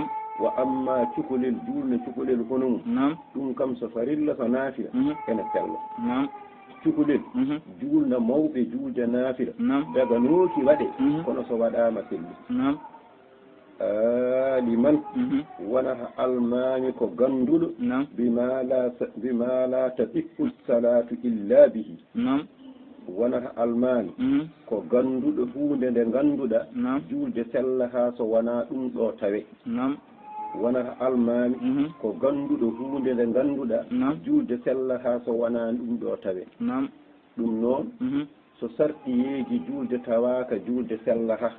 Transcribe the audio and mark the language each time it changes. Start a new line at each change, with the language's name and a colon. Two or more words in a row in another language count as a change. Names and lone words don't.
Arabic: وأما
Fula: cukalel julne cukalel hono mum
Arabic: نعم
Fula: ɗum kam so farilla so naafila ene sello
Arabic: نعم
Fula: cukalel julna mawɓe julde naafila
Arabic: نعم
Fula: daga nooki waɗe kono so waɗama selli
Arabic: نعم
Fula: liman wonata almami ko ganduɗo
Arabic: نعم بما لا تصح الصلاة إلا به نعم
Fula: wonata almami ko ganduɗo hunde nde ganduɗa
Arabic: نعم
Fula: julde sella ha so wona ɗum ɗo tawe
Arabic: نعم
Fula: wonata almami ko ganduɗo hunde nde ganduɗa
Arabic: نعم
Fula: julde sella ha so wona ɗum ɗo tawe
Arabic: نعم
Fula: ɗum noon so sarɗiyeji julde tawaka julde sella ha